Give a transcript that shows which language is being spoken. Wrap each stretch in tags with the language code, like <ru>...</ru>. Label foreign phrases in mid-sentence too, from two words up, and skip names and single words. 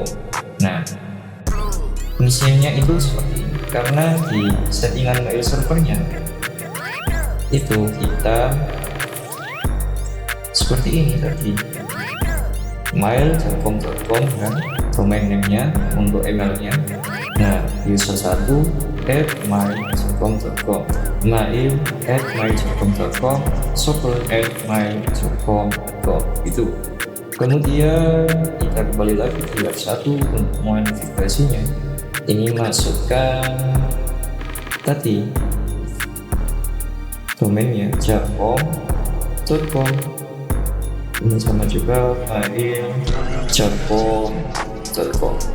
<id>Nah, misalnya itu seperti ini karena di settingan</id> <en>mail servernya</en> <id>itu kita seperti ini tadi, mail.com kan</id> <en>domain name-nya</en> <id>untuk emailnya. Nah, user 1 @mail.com, mail@mail.com, server @mail.com itu. Kemudian kita kembali lagi ke lab 1 untuk modifikasinya. Ini masukkan tadi domainnya japong.com. Ini sama juga mail.japong.com.</id>